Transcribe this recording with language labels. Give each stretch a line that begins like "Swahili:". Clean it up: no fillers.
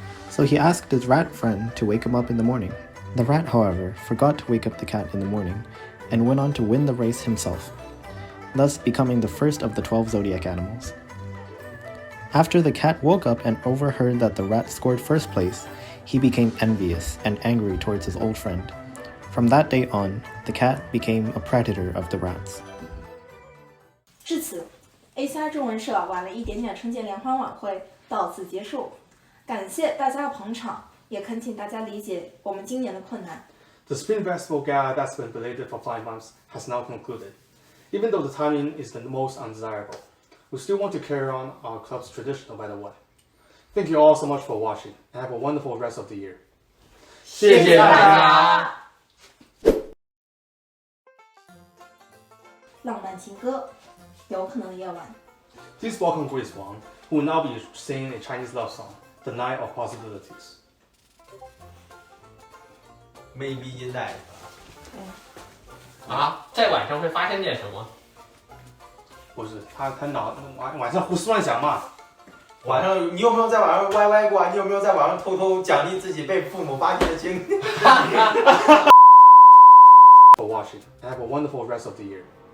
English: So he asked his rat friend to wake him up in the morning. The rat, however, forgot to wake up the cat in the morning and went on to win the race himself, thus becoming the first of the 12 zodiac animals. After the cat woke up and overheard that the rat scored first place, he became envious and angry towards his old friend. From that day on, the cat became a predator of the rats.
Chinese: 至此 ，ACI 中文社晚了一点点春节联欢晚会到此结束。感谢大家的捧场，也恳请大家理解我们今年的困难。
English: The Spring Festival Gala that's been belated for 5 months has now concluded. Even though the timing is the most undesirable, we still want to carry on our club's tradition no matter what. Thank you all so much for watching, and have a wonderful rest of the year.
Chinese: 谢谢大家。浪漫情歌，有可能的夜晚。
English: Please welcome Grace Wang, who will now be singing a Chinese love song, The Night of Possibilities. Maybe in life.
Chinese: 啊，在晚上会发生点什么？不是，他晚上胡思乱想嘛。晚上你有没有在晚上歪歪过？你有没有在晚上偷偷奖励自己被父母发现的经历？
English: For watching, and have a wonderful rest of the year.